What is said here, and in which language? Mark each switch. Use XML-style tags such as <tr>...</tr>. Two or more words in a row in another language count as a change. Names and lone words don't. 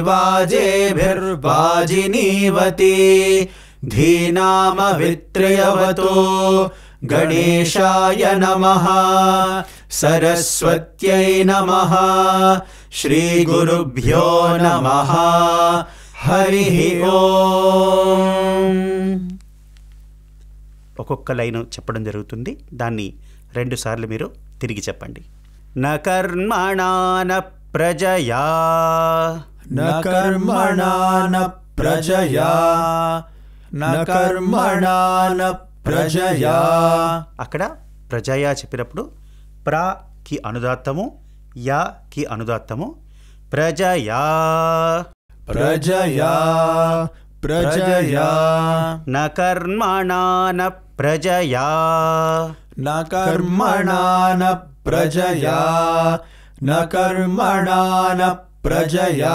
<sa>वाजेभिर्वाजिनीवती धीनामवित्र्यवतो गणेशाय नमः सरस्वत्यै नमः श्रीगुरुभ्यो नमः हरिः ओम्.</sa> <te>ఒక్కొక్క లైన్ చెప్పడం జరుగుతుంది. దాన్ని 2 సార్లు మీరు తిరిగి చెప్పండి.</te> <sa>న కర్మణా న ప్రజయా न कर्मणा न प्रजया न कर्मणा न प्रजया.</sa> <te>అక్కడ ప్రజయా చెప్పినప్పుడు ప్రా కి అనుదాత్తము, యా కి అనుదాత్తము.</te> <sa>ప్రజయా प्रजया प्रजया న కర్మణా న ప్రజయా न कर्मणा न प्रजया न कर्मणा न प्रजया</sa>